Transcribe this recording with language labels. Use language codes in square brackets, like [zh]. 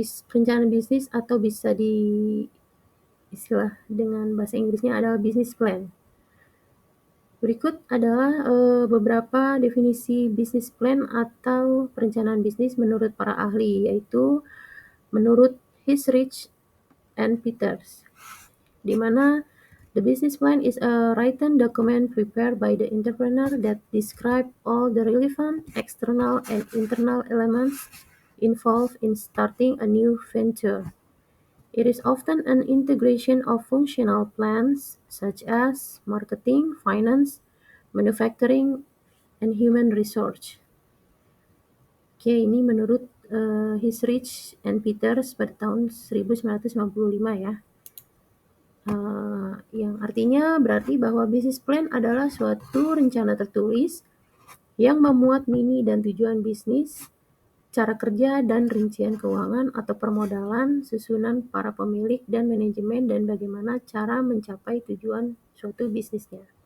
[id] Perencanaan bisnis atau bisa di istilah dengan bahasa Inggrisnya adalah business plan. Berikut adalah beberapa definisi business plan atau perencanaan bisnis menurut para ahli, yaitu menurut [en] Hisrich and Peters, [id] di mana [en] the business plan is a written document prepared by the entrepreneur that describe all the relevant external and internal elements involved in starting a new venture. It is often an integration of functional plans such as marketing, finance, manufacturing, and human resource. [id] Oke, ini menurut Hisrich and Peters pada tahun 1995 ya. Yang artinya berarti bahwa business plan adalah suatu rencana tertulis yang memuat mini dan tujuan bisnis, cara kerja dan rincian keuangan atau permodalan, susunan para pemilik dan manajemen, dan bagaimana cara mencapai tujuan suatu bisnisnya.